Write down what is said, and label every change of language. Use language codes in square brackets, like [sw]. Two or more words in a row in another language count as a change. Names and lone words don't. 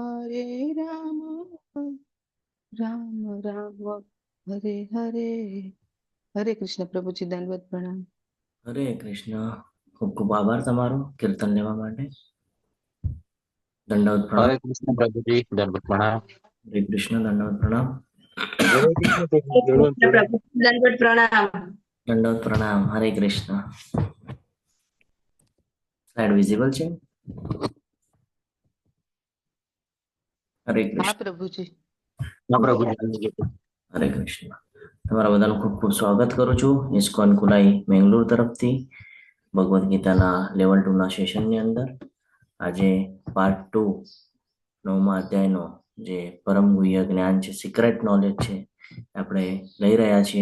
[sa] हरे राम राम राम हरे हरे। [hi] हरे कृष्ण प्रभुजी, दंडवत प्रणाम। [gu] હરે કૃષ્ણ. ખૂબ ખૂબ આભાર તમારો કીર્તન લેવા માટે. દંડવત પ્રણામ. [hi] हरे कृष्ण प्रभु जी, दंडवत प्रणाम। [gu] હરે કૃષ્ણ. દંડવત પ્રણામ. [hi] जय कृष्ण प्रभु, दंडवत कृष्ण प्रणाम। प्रभु दंडवत प्रणाम। [gu] દંડવત પ્રણામ. હરે કૃષ્ણ. [en] slide visible [gu] છે? હરે [hi] हाँ [gu] કૃષ્ણ. [hi] प्रभुजी। हाँ प्रभु जी। [gu] હરે કૃષ્ણ. તમારા બધાનું ખૂબ ખૂબ સ્વાગત કરું છું ઇસ્કોન કુલાઈ મેંગલોર તરફથી ભગવદ્ ગીતાના લેવલ 2 ના સેશનની અંદર. આજે પાર્ટ 2 9મા અધ્યાયનો જે પરમ ગુહ્ય જ્ઞાન છે, [en] secret knowledge [gu] છે, આપણે લઈ રહ્યા છીએ.